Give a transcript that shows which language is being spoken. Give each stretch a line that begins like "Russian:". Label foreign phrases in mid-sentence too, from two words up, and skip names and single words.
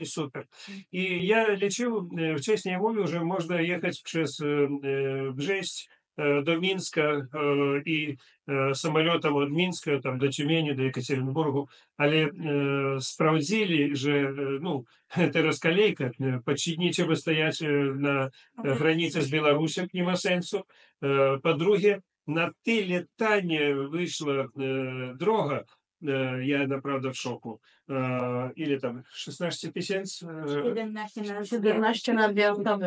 Polish: i super. I ja liczył, wcześniej mówił, że można jechać przez Brześć do Mińska i samolotem od Mińska tam do Ciemieni, do Екатеринбургу, ale sprawdzili, że no, teraz kolejka,
Russian: почти нечего стоять
Polish: na granicy z Białorusią, nie ma sensu. Po drugie, na tyle tanie wyszła droga, ja naprawdę w szoku. Ile tam? 16 tysięcy? 17 na Białkowie.